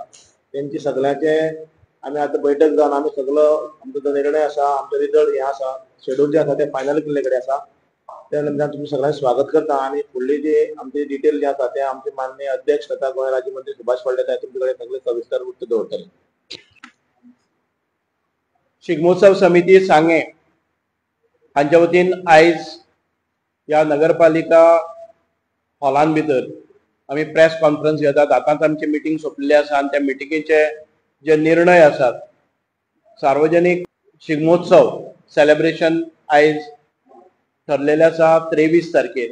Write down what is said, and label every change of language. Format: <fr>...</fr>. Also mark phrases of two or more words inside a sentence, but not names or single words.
<mr>त्यांची सगळ्यांचे आम्ही आता बैठक जाऊन आम्ही सगळं आमचा जो निर्णय असा, आमचा रिझल्ट हे असा, शेड्यूल जे असा ते फायनल केलेले असा. त्यानंतर तुम्ही सगळ्यांना स्वागत करता आणि पुढली जे आमचे डिटेल जे असा ते आमचे माननीय अध्यक्ष तथा गोय राज्यमंत्री सुभाष फळदेसाई तुमच्याकडे सगळे सविस्तर उत्तर दवरतले.</mr> <kok>शिगमोत्सव समिती सांगे हांच्या वतीन आयज या नगरपालिका हॉलान भितर आम्ही</kok> <en>press conference</en> <kok>घेतात. आताच आमची मिटींग सोंपलेली आसा आणि त्या मिटिंगेचे जे निर्णय आसात, सार्वजनिक शिगमोत्सव सेलिब्रेशन आयज ठरलेले आसा 23 तारखेर.</kok>